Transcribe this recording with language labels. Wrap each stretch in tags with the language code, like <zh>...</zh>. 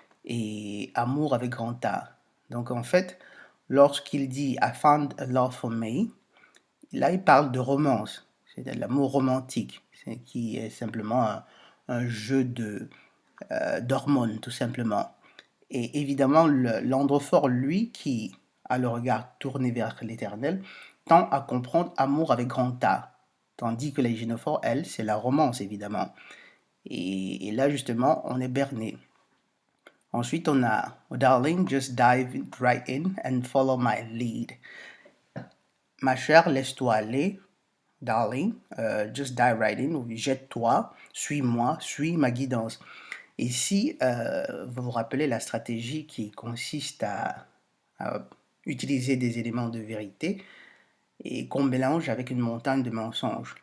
<fr>et amour avec grand A. Donc en fait, lorsqu'il dit</fr> <en>I found a love for me,</en> <fr>là il parle de romance, c'est de l'amour romantique, qui est simplement un jeu d'hormones tout simplement. Et évidemment, l'androphore, lui, qui a le regard tourné vers l'éternel, tend à comprendre amour avec grand A. Tandis que les gynophores, elles, c'est la romance, évidemment. Et là, justement, on est berné. Ensuite, on a</fr> <en>oh, Darling, just dive right in and follow my lead.</en> <fr>Ma chère, laisse-toi aller.</fr> <en>Darling, just dive right in,</en> <fr>jette-toi, suis-moi, suis ma guidance. Ici, vous vous rappelez la stratégie qui consiste à utiliser des éléments de vérité et qu'on mélange avec une montagne de mensonges.</fr>